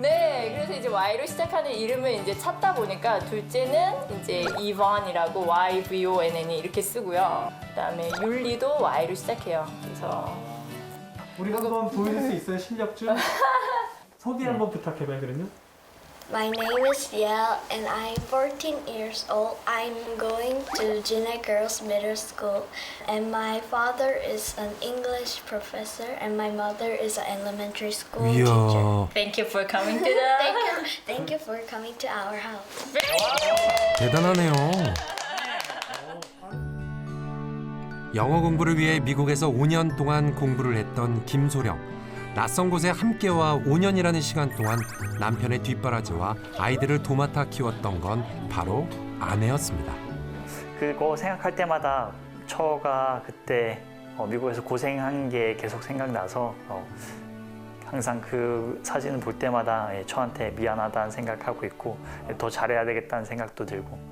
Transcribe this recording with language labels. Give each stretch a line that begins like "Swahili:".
Korean: 네, 그래서 이제 Y로 시작하는 이름을 이제 찾다 보니까 둘째는 이제 이번이라고 YVONN이 이렇게 쓰고요. 그다음에 율리도 Y로 시작해요. 그래서 우리 한번 보여줄 수 있어요? 실력 좀? 소개 한번 부탁해봐요, 그러면.
English: My name is Yael and I'm 14 years old. I'm going to Jina Girls Middle School and my father is an English professor and my mother is an elementary school teacher.
Korean: 이야,
English: Thank you for coming to the Thank you for coming to our house.
Korean: 대단하네요. 영어 공부를 위해 미국에서 5년 동안 공부를 했던 김소령. 낯선 곳에 함께와 5년이라는 시간 동안 남편의 뒷바라지와 아이들을 도맡아 키웠던 건 바로 아내였습니다. 그거 생각할 때마다 처가 그때 미국에서 고생한 게 계속 생각나서 항상 그 사진을 볼 때마다 처한테 미안하다는 생각하고 있고 더 잘해야 되겠다는 생각도 들고.